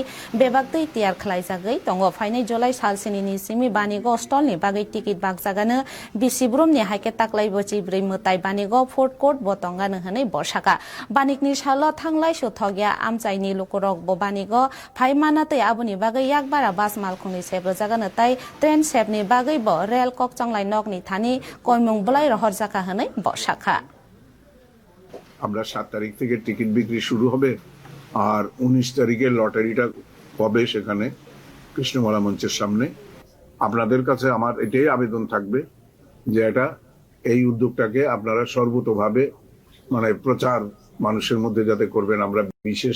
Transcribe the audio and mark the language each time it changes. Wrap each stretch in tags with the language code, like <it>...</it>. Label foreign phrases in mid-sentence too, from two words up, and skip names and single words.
<trp>बेबागदै तियार खालायजागै दङ फाइनै जुलाई सालसिनि सिमि बानिगो स्टलनि बागै टिकिट बाग जागानो बिसिब्रुमनि हाइके ताकलाइबो चिब्रै मुताई बानिगो</trp> <en>food court</en> <trp>बतंगानो हनै बसाका बानिकनि सालो थांलाय सुथगिया आमचाइनि लुकुरक बो बानिगो फाइ मानातै आबुनि बागै याकबारा बास मालखुंनि सेब्र जागानो ताई ट्रेन सेबनि बागै बो रेल ककचांलाय नगनि थानि कयमुं बलाय रहर जाका हनै बसाका</trp> <bn>আমরা 7 তারিখ থেকে টিকিট বিক্রি শুরু হবে আর 19 তারিখে লটারিটা হবে সেখানে কৃষ্ণমালা মঞ্চের সামনে আপনাদের কাছে আমার এটাই আবেদন থাকবে যে এটা এই উদ্যোগটাকে আপনারা সর্বতোভাবে মানে প্রচার মানুষের মধ্যে যাতে করবেন আমরা বিশেষ</bn>